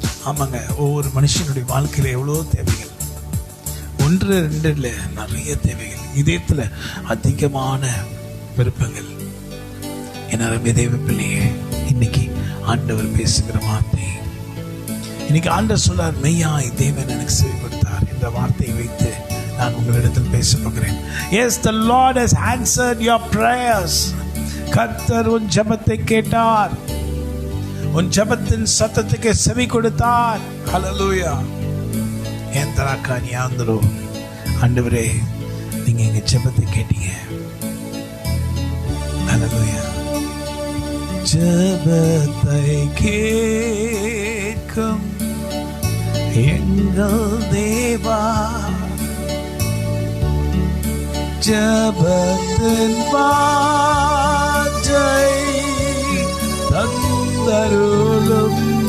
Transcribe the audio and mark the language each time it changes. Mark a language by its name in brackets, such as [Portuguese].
[Tamil] ஆமாங்க, ஒவ்வொரு மனுஷனுடைய வாழ்க்கையில எவ்வளோ தேவைகள், 1 2 இல்லை, நிறைய தேவைகள், இதயத்தில் அதிகமான விருப்பங்கள். என் அருமை தேவ பிள்ளையே, இன்னைக்கு ஆண்டவர் பேசுகிற வார்த்தை, இன்னைக்கு ஆண்டவர் சொல்றார், மெய்யாய் தேவன் எனக்கு செவி கொடுத்தார். இந்த வார்த்தையை வைத்து நான் உங்களிடத்தில் பேச போகிறேன். [English] Yes, the Lord has answered your prayers. [Tamil] கர்த்தர் உன் ஜெபத்தை கேட்டார். உன் ஜெபத்தின் சத்தத்துக்கு செவி கொடுத்தார். ஹல்லேலூயா. என் தராக்கானி ஆந்தரோ, ஆண்டவரே நீங்க எங்க ஜெபத்தை கேட்டீங்க. ஹல்லேலூயா. ஜெபத்தை கேட்கும் எங்கள் தேவா, ஜெபத்தின் வாஞ்சை தந்தருளும்.